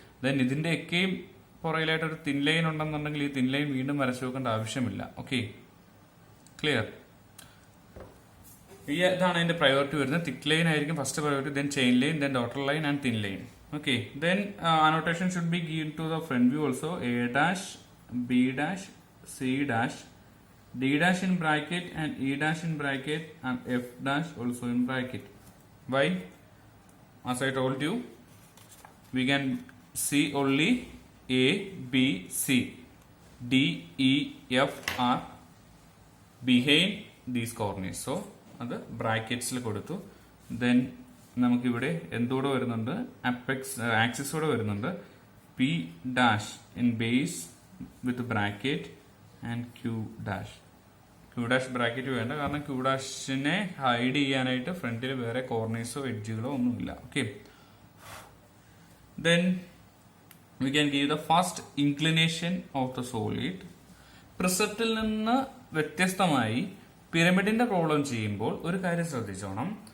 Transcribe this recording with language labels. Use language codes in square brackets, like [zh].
[ml] Then ഇതിന്റെ ഒക്കെയും പുറകിലായിട്ട് ഒരു തിൻ ലൈൻ ഉണ്ടെന്നുണ്ടെങ്കിൽ ഈ തിൻ ലൈൻ വീണ്ടും വരച്ചു വെക്കേണ്ട ആവശ്യമില്ല. Okay, clear? ഇതാണ് അതിന്റെ പ്രയോറിറ്റി വരുന്നത്. തിക്ക് ലൈൻ ആയിരിക്കും first priority, then chain line, then daughter line and thin line. [en] Okay. Then annotation should be given to the front view also. A dash, B dash, C dash, D dash in bracket and E dash in bracket and F dash also in bracket. Why? As I told you, we can see only A, B, C, D, E, F are behind these corners. [ml] So, അത് ബ്രാക്കറ്റ്സിൽ കൊടുത്തു. Then നമുക്കിവിടെ എന്തോടെ വരുന്നുണ്ട്? ആക്സിസോടെ വരുന്നുണ്ട്. [en] P dash in base with bracket and Q dash. [ml] Q dash bracket വേണ്ട, കാരണം Q ഡാഷിനെ hide ചെയ്യാനായിട്ട് ഫ്രണ്ടിൽ വേറെ കോർണേഴ്സോ എഡ്ജുകളോ ഒന്നുമില്ല. Okay. [en] Then we can give the first inclination of the solid. [ml] പ്രിസത്തിൽ നിന്ന് വ്യത്യസ്തമായി പിരമിഡിന്റെ പ്രോബ്ലം ചെയ്യുമ്പോൾ ഒരു കാര്യം ശ്രദ്ധിച്ചോണം.